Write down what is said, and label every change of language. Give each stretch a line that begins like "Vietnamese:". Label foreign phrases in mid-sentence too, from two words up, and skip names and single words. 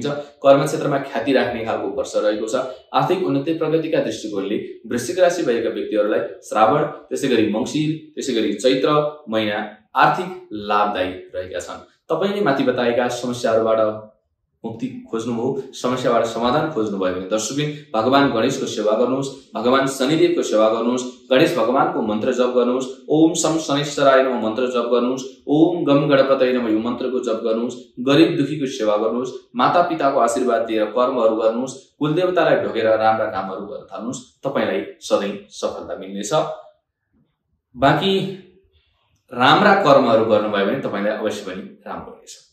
Nepali: कर्म क्षेत्रमा ख्याति राख्ने खालको वर्ष रहेको छ। आर्थिक उन्नति प्रगतिका दृष्टिकोणले वृश्चिक राशि भएका व्यक्तिहरूलाई श्रावण, त्यसै गरी मङ्सिर, त्यसै गरी चैत्र महिना आर्थिक लाभदायी रहेका छन्। तपाईले माथि बताएका समस्याहरूबाट मुक्ति खोज्नुभयो, समस्याबाट समाधान खोज्नुभयो भने दर्शकबिन भगवान गणेशको सेवा गर्नुहोस्, भगवान शनिदेवको सेवा गर्नुहोस्, गणेश भगवानको मन्त्र जप गर्नुहोस्,
Sanskrit: ओम शम शनिश्चराय नमः
Nepali: मन्त्र जप गर्नुहोस्,
Sanskrit: ओम गम गणपतये नमः
Nepali: यो मन्त्रको जप गर्नुहोस्, गरिब दुखीको सेवा गर्नुहोस्, माता पिताको आशीर्वाद दिएर कर्महरू गर्नुहोस्, कुलदेवतालाई ढोगेर राम्रा कामहरू गर्न थाल्नुहोस्। तपाईलाई सधैँ सफलता मिल्नेछ। बाँकी राम्रा कर्महरू गर्नुभयो भने तपाईलाई अवश्य पनि राम्रो हुनेछ।